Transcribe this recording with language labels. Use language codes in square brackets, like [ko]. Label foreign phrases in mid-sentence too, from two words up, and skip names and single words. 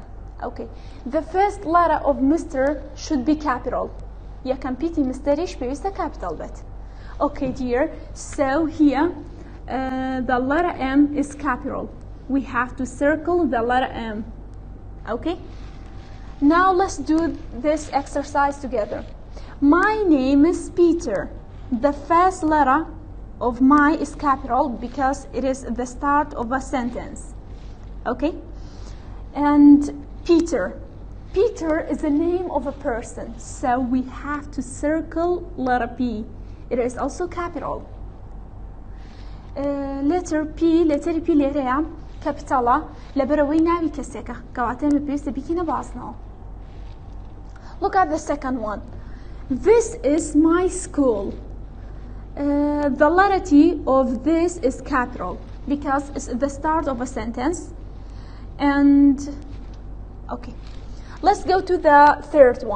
[en] Okay. The first letter of Mr. should be capital. [ckb] یەکەم پیتی مستریش پێویستە کاپیتال بێت. [en] Okay dear, so here the letter M is capital. We have to circle the letter M. Okay? Now let's do this exercise together. My name is Peter. The first letter of my is capital because it is the start of a sentence. Okay? And Peter. Peter is the name of a person, so we have to circle letter P. It is also capital. Letter P [ckb] لێرەیە کەپیتاڵە لەبەرەوەی ناوی کەسێکە کەواتە ئێمە پێویستە بیکەینە باسنەوە. [en] Look at the second one. This is my school. The letter T of this is capital because it's the start of a sentence. And okay. Let's go to the third one.